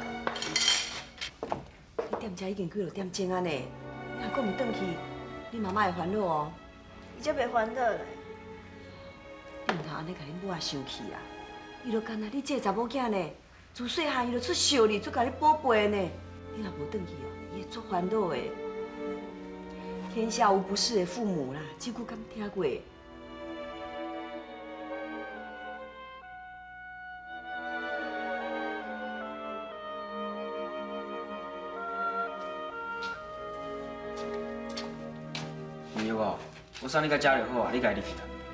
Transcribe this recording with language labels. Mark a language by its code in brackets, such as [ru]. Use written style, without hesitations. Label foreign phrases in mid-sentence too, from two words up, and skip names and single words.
[nan] 你踮遮已经几落点钟啊呢？你若搁唔转去，你妈妈会烦恼哦。伊才袂烦恼咧。你唔通安尼甲恁母仔生气啊！伊就干那你这个查某囝呢，自细汉伊就出孝哩，出甲你宝贝呢。你若无转去哦，伊会足烦恼的。天下无不是的父母啦，这句敢听过？朋友哦，我送你到家就好啊，你家己入去啊。